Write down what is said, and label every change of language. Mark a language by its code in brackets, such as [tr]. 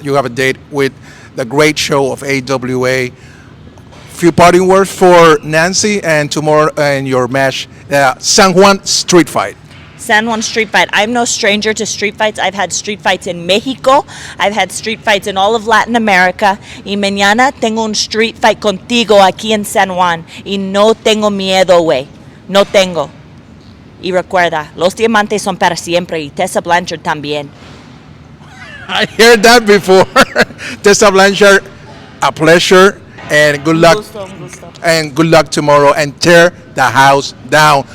[en] You have a date with the great show of AWA. Few parting words for Nancy and tomorrow in your match, San Juan Street Fight. San Juan street fight. I'm no stranger to street fights. I've had street fights in Mexico. I've had street fights in all of Latin America. [es] Y mañana tengo un street fight contigo aquí en San Juan. Y no tengo miedo, güey. No tengo. Y recuerda, los diamantes son para siempre. Y Tessa Blanchard también. [en] I heard that before. Tessa Blanchard, a pleasure and good luck. [es] Un gusto. [en] And good luck tomorrow and tear the house down.